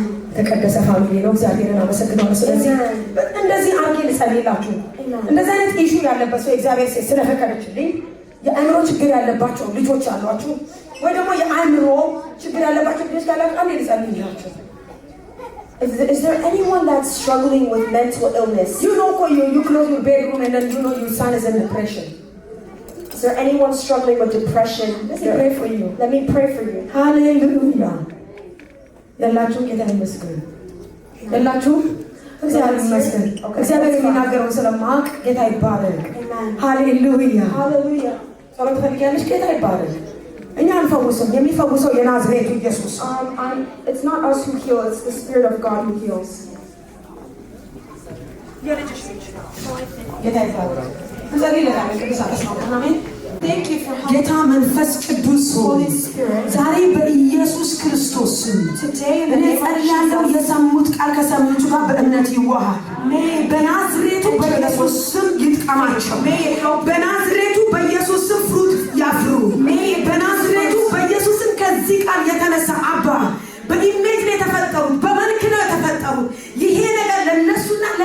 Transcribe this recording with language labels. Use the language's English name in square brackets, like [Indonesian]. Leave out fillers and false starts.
[Amharic] የተቀደሰ ፋሚሊ ነው። እግዚአብሔርን አመሰግናለሁ። ስለዚህ እንደዚህ አርጌ ልጸልይላችሁ። እንደዚህ አይነት ኢሹ ያለበት ሰው እግዚአብሔር ስለፈቀደችልኝ የአእምሮ ችግር ያለባቸው ልጆች አሏችሁ ወይ ደግሞ የአእምሮ ችግር ያለባቸው ልጆች ካላችሁ አንዴ ልጸልይላችሁ። [English] Is there anyone that's struggling with mental illness? You know you close your bedroom and then you know your son is in depression. Is there anyone struggling with depression? Let me pray for you. Let me pray for you. Hallelujah. [Amharic] ያላችሁ ጌታ ይመስገን። ያላችሁ እግዚአብሔር ይመስገን። እግዚአብሔር የሚናገረው ስለማቅ ጌታ ይባረክ። ሃሌሉያ ሃሌሉያ። ጸሎት ፈልጊያለሽ? ጌታ ይባረክ። እኛ አንፈውስም፣ የሚፈውሰው የናዝሬቱ ኢየሱስ። [English] It's not us who heal, it's the Spirit of God who heals. [Amharic] ጌታ ይባረክ። እንጸልይለታለን ቅዱሳን ተስማምተን አሜን። [English] Thank you for [Amharic] ጌታ መንፈስ ቅዱስ [English] Holy Spirit. [Amharic] ዛሬ በኢየሱስ ክርስቶስ ስም [English] Today in the [Amharic] እኔ [English] name of [Amharic] ጸልያለሁ የሰሙት ቃል ከሰሚዎቹ ጋር በእምነት ይዋሃድ። በናዝሬቱ በኢየሱስ ስም ይጥቀማቸው። በናዝሬቱ በኢየሱስ ስም ፍሩት ያፍሩ። በናዝሬቱ በኢየሱስ ስም ከዚህ ቃል የተነሳ አባ በኢሜጅ ነው የተፈጠሩት፣ በመልክ ነው የተፈጠሩት። ይሄ ነገር ለነሱና